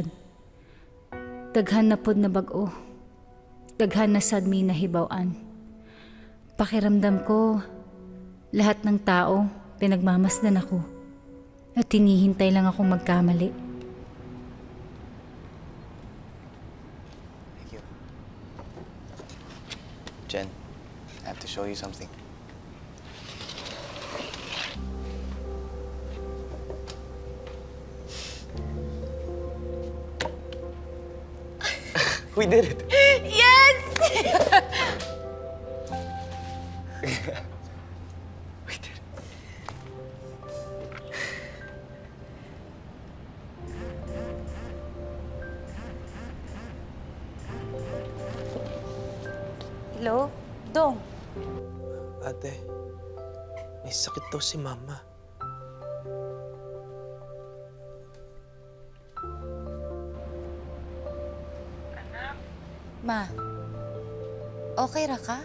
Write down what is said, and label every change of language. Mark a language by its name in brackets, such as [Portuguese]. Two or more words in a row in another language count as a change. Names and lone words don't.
[Cebuano] Daghan na pod na bag-o. Daghan na sad mi nahibaw-an. [Filipino] Pakiramdam ko, lahat ng tao pinagmamasdan ako. At hinihintay lang akong magkamali. [English] Jen, I have to show you something. We did it! Yes! We did it. Hello? Dong? [Filipino] Ate, may sakit daw si Mama. [Cebuano] Ma, okay ra ka?